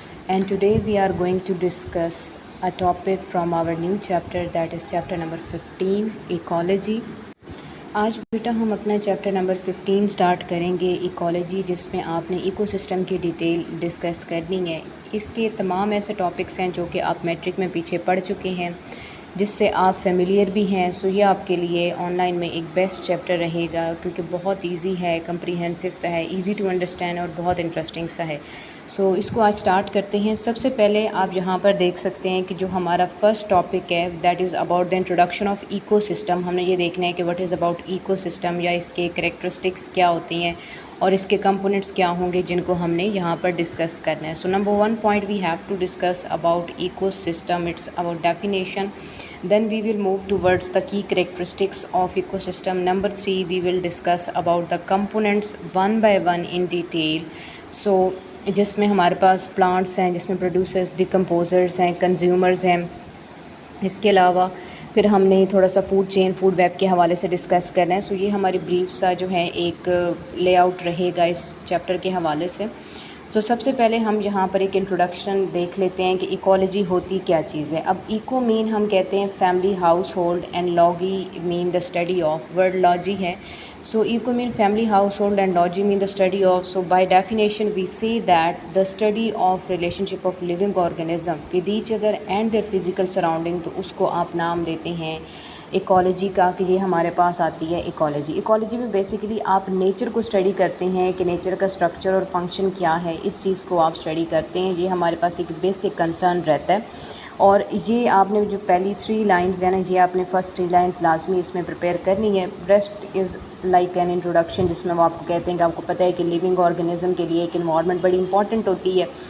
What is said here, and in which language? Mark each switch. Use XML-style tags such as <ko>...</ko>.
<en>And today we are going to discuss a topic from our new chapter, that is chapter number 15, Ecology.</en> <ur>آج بیٹا ہم اپنا chapter number 15 start کریں گے ecology, جس میں آپ نے ایکو سسٹم کی ڈیٹیل ڈسکس کرنی ہے۔ اس کے تمام ایسے ٹاپکس ہیں جو کہ آپ میٹرک میں پیچھے پڑھ چکے ہیں، جس سے آپ فیملیئر بھی ہیں، سو یہ آپ کے لیے آن لائن میں ایک بیسٹ چیپٹر رہے گا، کیونکہ بہت ایزی ہے، کمپریہنسو سا ہے،</ur> <en>easy to understand</en> <ur>اور بہت انٹرسٹنگ سا ہے۔ سو اس کو آج سٹارٹ کرتے ہیں۔ سب سے پہلے آپ یہاں پر دیکھ سکتے ہیں کہ جو ہمارا فرسٹ ٹاپک ہے</ur> <en>That is about the introduction of ecosystem.</en> <ur>ہم نے یہ دیکھنا ہے کہ</ur> <en>what is about ecosystem,</en> <ur>یا اس کے کریکٹرسٹکس کیا ہوتی ہیں اور اس کے کمپوننٹس کیا ہوں گے جن کو ہم نے یہاں پر ڈسکس کرنا ہے۔ سو number 1 point</ur> <en>We have to discuss about ecosystem, it's about definition. Then we will move towards the key characteristics of ecosystem. Number 3, we will discuss about the components one by one in detail.</en> <ur>So جس میں ہمارے پاس plants ہیں، جس میں producers, ڈیکمپوزرز ہیں، consumers ہیں۔ اس کے علاوہ پھر ہم نے تھوڑا سا فوڈ چین، فوڈ ویب کے حوالے سے ڈسکس کرنا ہے۔ سو یہ ہماری بریف سا جو ہے ایک لے آؤٹ رہے گا اس چیپٹر کے حوالے سے۔ سو سب سے پہلے ہم یہاں پر ایک انٹروڈکشن دیکھ لیتے ہیں کہ ایکالوجی ہوتی کیا چیز ہے۔ اب ایکو مین ہم کہتے ہیں family, house hold,</ur> <en>and logy mean the study of,</en> <ur>word لاجی ہے۔ سو eco main family, house hold</ur> <en>And logy mean the study of. So by definition we see that the study of relationship of living organism with each other and their physical surrounding.</en> <ur>تو اس کو آپ نام دیتے ہیں ecology کا، کہ یہ ہمارے پاس آتی ہے ایکالوجی۔ ایکالوجی میں بیسیکلی آپ نیچر کو اسٹڈی کرتے ہیں کہ نیچر کا اسٹرکچر اور فنکشن کیا ہے، اس چیز کو آپ اسٹڈی کرتے ہیں۔ یہ ہمارے پاس ایک بیسک کنسرن رہتا ہے، اور یہ آپ نے جو پہلی 3 لائنز ہیں نا، یہ آپ نے فرسٹ 3 لائنز لازمی اس میں پریپیئر کرنی ہے۔</ur> <en>rest is like an introduction,</en> <ur>جس میں وہ آپ کو کہتے ہیں کہ آپ کو پتہ ہے کہ لیونگ آرگنزم کے لیے ایک انوائرمنٹ بڑی امپورٹنٹ ہوتی ہے،</ur>